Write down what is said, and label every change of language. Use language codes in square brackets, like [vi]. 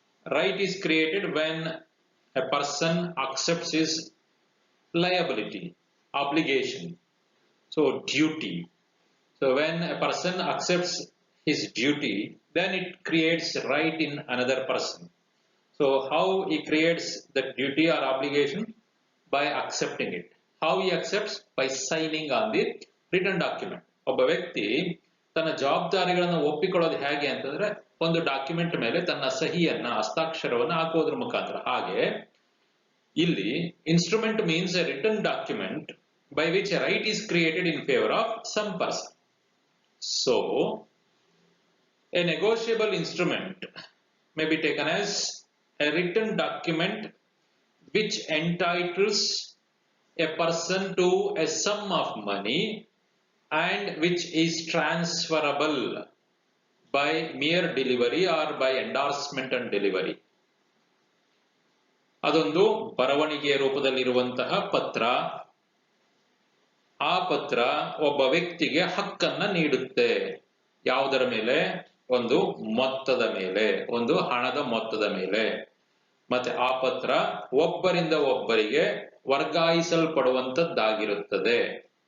[en] Right is created when a person accepts his liability, obligation, so duty. So when a person accepts his duty, then it creates right in another person. So how he creates that duty or obligation? By accepting it. How he accepts? By signing on the written document. [kn] ಒಬ್ಬ ವ್ಯಕ್ತಿ ತನ್ನ ಜವಾಬ್ದಾರಿಗಳನ್ನು ಒಪ್ಪಿಕೊಳ್ಳೋದು ಹೇಗೆ ಅಂತಂದ್ರೆ ಒಂದು document ಮೇಲೆ ತನ್ನ ಸಹಿಯನ್ನ, ಹಸ್ತಾಕ್ಷರವನ್ನು ಹಾಕೋದ್ರ ಮುಖಾಂತರ. ಹಾಗೆ ಇಲ್ಲಿ [en] Instrument means a written document by which a right is created in favor of some person. So a negotiable instrument may be taken as a written document which entitles a person to a sum of money and which is transferable by mere delivery or by endorsement and delivery. [kn] ಅದೊಂದು ಬರವಣಿಗೆಯ ರೂಪದಲ್ಲಿರುವಂತಹ ಪತ್ರ. ಆ ಪತ್ರ ಒಬ್ಬ ವ್ಯಕ್ತಿಗೆ ಹಕ್ಕನ್ನ ನೀಡುತ್ತೆ. ಯಾವುದರ ಮೇಲೆ? ಒಂದು ಮೊತ್ತದ ಮೇಲೆ, ಒಂದು ಹಣದ ಮೊತ್ತದ ಮೇಲೆ. ಮತ್ತೆ ಆ ಪತ್ರ ಒಬ್ಬರಿಂದ ಒಬ್ಬರಿಗೆ ವರ್ಗಾಯಿಸಲ್ಪಡುವಂತದ್ದಾಗಿರುತ್ತದೆ.